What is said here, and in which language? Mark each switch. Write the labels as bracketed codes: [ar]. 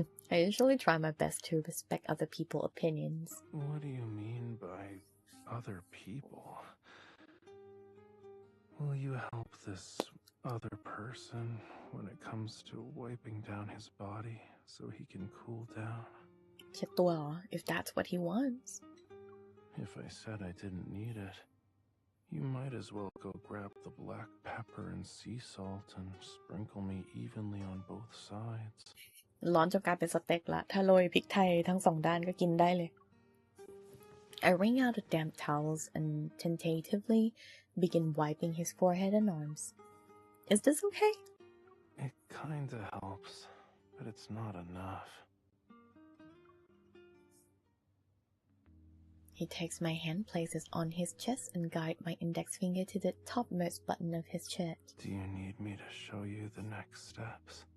[en] I usually try my best to respect other people's opinions. What do you mean by other people? Will you help this other person when it comes to wiping down his body so he can cool down? [th] เช็ดตัวเหรอ [en] if that's what he wants. If I said I didn't need it,You might as well go grab the black pepper and sea salt and sprinkle me evenly on both sides. [th] ร้อนจนกลายเป็นสเต็กละถ้าโรยพริกไทยทั้งสองด้านก็กินได้เลย [en] I wring out the damp towels and tentatively begin wiping his forehead and arms. Is this okay? It kinda helps, but it's not enough.He takes my hand, places on his chest, and guides my index finger to the topmost button of his shirt. Do you need me to show you the next steps?